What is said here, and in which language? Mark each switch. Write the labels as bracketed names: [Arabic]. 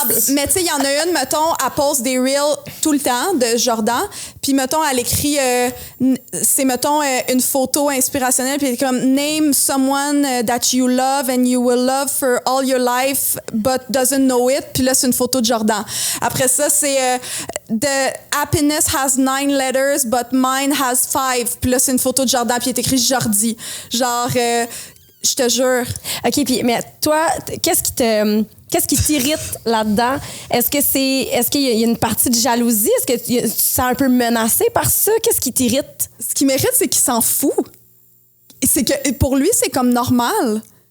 [French] Mais tu sais, il y en a une, mettons, elle poste des reels tout le temps de Jordan. Puis, mettons, elle écrit, c'est, mettons, une photo inspirationnelle. Puis, elle est comme, [English] name someone that you love and you will love for all your life, but doesn't know it. [French] Puis là, c'est une photo de Jordan. Après ça, c'est, [English] the happiness has 9 letters, but mine has 5. [French] Puis là, c'est une photo de Jordan. Puis, il est écrit Jordi. Genre, je te jure. OK, puis mais toi, qu'est-ce qui t'irrite là-dedans? Est-ce qu'il y a une partie de jalousie? Est-ce que tu te sens un peu menacé par ça? Qu'est-ce qui t'irrite? Ce qui mérite, c'est qu'il s'en fout. C'est que pour lui, c'est comme normal.